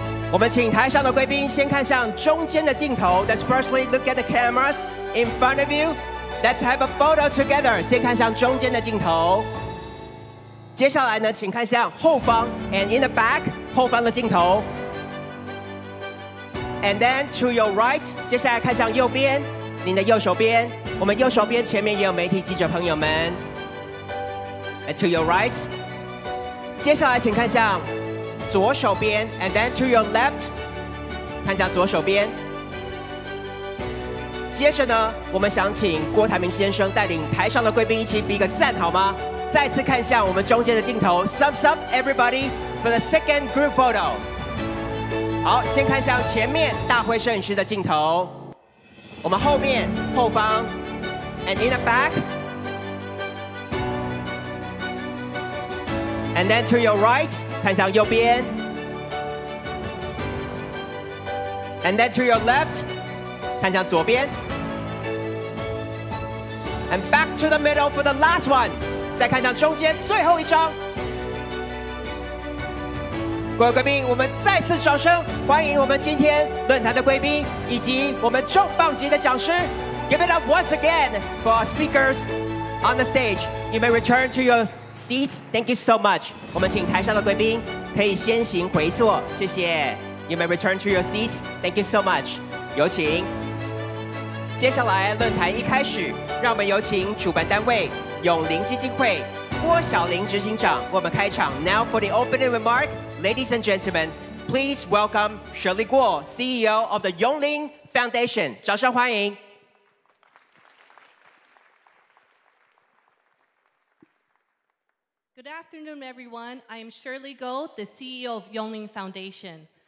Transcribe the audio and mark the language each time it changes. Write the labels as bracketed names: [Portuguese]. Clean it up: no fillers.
[Chinese] 我们请台上的贵宾先看向中间的镜头。 [English] Let's firstly look at the cameras in front of you. Let's have a photo together. [Chinese] 先看向中间的镜头。接下来呢，请看向后方 [English] and in the back [Chinese] 后方的镜头。 [English] And then to your right， [Chinese] 接下来看向右边，您的右手边，我们右手边前面也有媒体记者朋友们。 [English] And to your right， [Chinese] 接下来请看向左手边 ， [English] and then to your left， [Chinese] 看向左手边。接着呢，我们想请郭台铭先生带领台上的贵宾一起比个赞，好吗？再次看向我们中间的镜头 [English] ，Thumbs up everybody for the second group photo。 [Chinese] 好，先看向前面大会摄影师的镜头，我们后面后方 ， [English] and in the back。 And then to your right， [Chinese] 看向右边。 [English] And then to your left， [Chinese] 看向左边。 [English] And back to the middle for the last one， [Chinese] 再看向中间最后一张。各位贵宾，我们再次掌声欢迎我们今天论坛的贵宾以及我们重磅级的讲师。 [English] Give it up once again for our speakers on the stage. You may return to your seats. Thank you so much. [Chinese] 我们请台上的贵宾可以先行回座，谢谢。 [English] You may return to your seats. Thank you so much. [Chinese] 有请。接下来论坛一开始，让我们有请主办单位永龄基金会郭晓玲执行长为我们开场。 [English] Now for the opening remark, ladies and gentlemen, please welcome Shirley Guo, CEO of the Yongling Foundation. [Chinese] 掌声欢迎。 [English] Good afternoon, everyone. I am Shirley Guo, the CEO of Yongling Foundation.